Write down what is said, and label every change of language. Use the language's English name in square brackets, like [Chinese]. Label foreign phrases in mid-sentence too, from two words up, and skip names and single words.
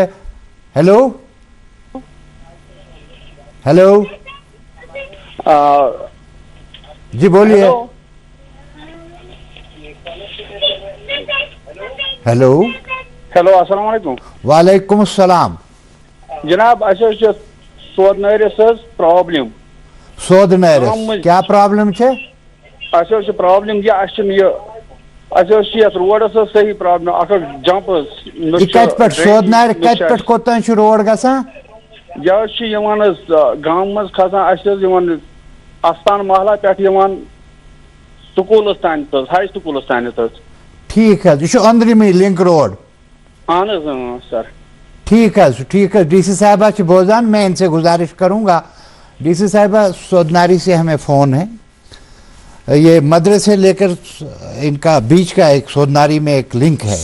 [Hindi] हेलो हेलो जी बोलिए। हेलो [Arabic] हेलो, السلام عليكم. وعليكم السلام. [Kashmiri] जनाब सोद नरिस प्रॉब्लम, सोद नरिस क्या प्रॉब्लम छे? प्रॉब्लम ये रोडस सही प्रॉब्लम अख जंप कत पे सोद नर कत पे कोतान रोड गसान यह गांव मज खसान आस्थान महला पे स्कूल तान हाई स्कूल तान ठीक है यह अंदरमी लिंक रोड सर [Hindi] ठीक है [Kashmiri] डीसी साहबा बोजान [Hindi] मैं इनसे गुजारिश करूंगा। डीसी साहबा सोदनारी से हमें फ़ोन है, ये मदरसे लेकर इनका बीच का एक सोदनारी में एक लिंक है।